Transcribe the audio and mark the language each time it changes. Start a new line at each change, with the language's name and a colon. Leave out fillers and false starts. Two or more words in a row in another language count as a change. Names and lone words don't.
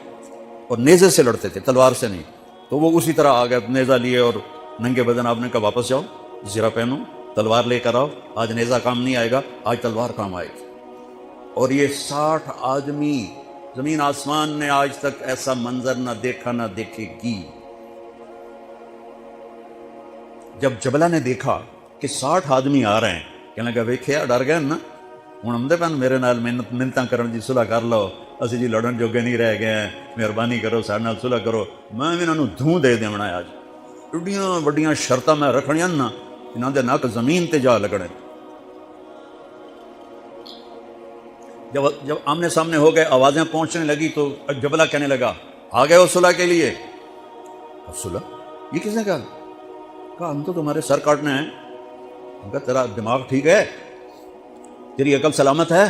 Urdu: اور نیزے سے لڑتے تھے، تلوار سے نہیں۔ تو وہ اسی طرح آ گئے، نیزہ لیے اور ننگے بدن آپ نے کہا واپس جاؤ، زرہ پہنو، تلوار لے کر آؤ، آج نیزہ کام نہیں آئے گا، آج تلوار کام آئے گی۔ اور یہ 60 آدمی، زمین آسمان نے آج تک ایسا منظر نہ دیکھا نہ دیکھے گی۔ جب جبلہ نے دیکھا کہ 60 آدمی آ رہے ہیں، کہنے لگا
Punjabi: ویکھیا ڈر گئے نا، ہوں آمدے پن میرے نال منتاں کرن جی صلح کر لو، اسی جی لڑن جوگے نہیں رہ گئے ہیں، مہربانی کرو سارے نال صلح کرو، میں بھی انہاں نوں دھوں دے دیونا ہے۔ آج ایڈیاں وڈیاں شرطاں میں رکھنیاں نا، انہاں دے نک زمین تے جا لگنے۔
Urdu: جب آمنے سامنے ہو گئے، آوازیں پہنچنے لگی تو جبلہ کہنے لگا آ گئے ہو صلح کے لیے؟ صلح یہ کس نے کہا ہم تو تمہارے سر کاٹنے ہیں۔ ہم کہا تیرا دماغ ٹھیک ہے؟ تیری عقل سلامت ہے؟